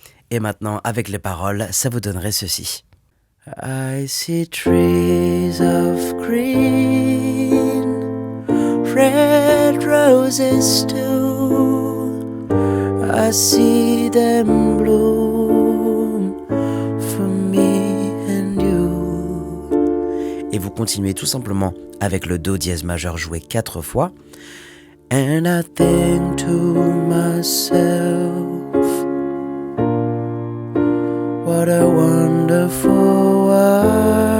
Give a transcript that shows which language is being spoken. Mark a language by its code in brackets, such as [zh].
[fr] Et maintenant, avec les paroles, ça vous donnerait ceci. [en] I see trees of green, red roses too. I see them bloom for me and you. [fr] Et vous continuez tout simplement avec le Do dièse majeur joué 4 fois. [en] And I think to myself, what a wonderful world.